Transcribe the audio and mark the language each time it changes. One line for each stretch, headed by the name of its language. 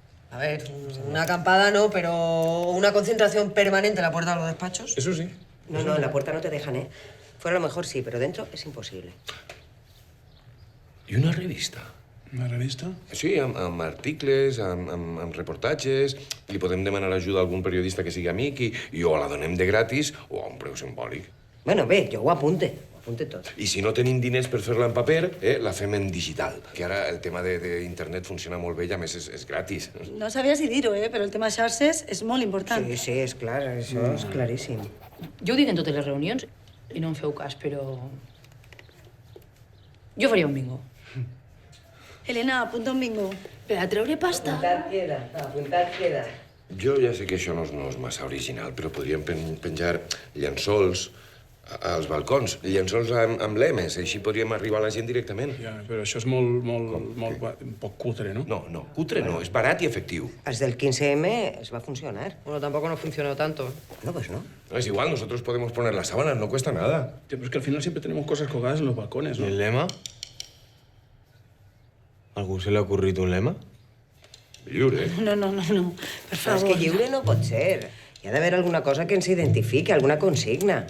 Spanish: A ver, una acampada no, pero una concentración permanente a la puerta de los despachos. Eso sí. No, en la puerta no te dejan, ¿eh? Fuera a lo mejor sí, pero dentro es imposible. ¿Y una revista?
Catalan: Una revista? Sí, amb articles, amb reportatges. Li podem demanar ajuda a algun periodista que sigui amic i o la donem de gratis o a un preu simbòlic. Bueno, bé, jo ho apunte tot. I si no tenim diners per fer-la en paper, la fem en digital. Que ara el tema d'internet funciona molt bé i a més és gratis. No sabia si dir-ho, però el tema xarxes és molt important. Sí, és clar, això és claríssim. Jo ho dic en totes les reunions i no em feu cas, però... Jo faria un bingo. Elena, apunta un bingo. Per a treure pasta. Apuntat queda. Jo ja sé que això no és massa original, però podríem penjar llençols als balcons, llençols amb lemes, així podríem arribar a la gent directament. Ja, però això és molt un poc cutre, ¿no? No, cutre no, és barat i efectiu. Els del 15M es va funcionar.
Spanish: Bueno, tampoco no funcionó tanto. No, pues no. No, es igual, nosotros podemos poner las sábanas, no cuesta nada. Tío, pero es que al final siempre tenemos cosas colgadas en los balcones, ¿no? ¿Y el lema? ¿Algú se le ha ocurrido un lema?
Catalan: Lliure. No, per Però favor. és que lliure no pot ser. Hi ha d'haver alguna cosa que ens identifiqui, alguna consigna.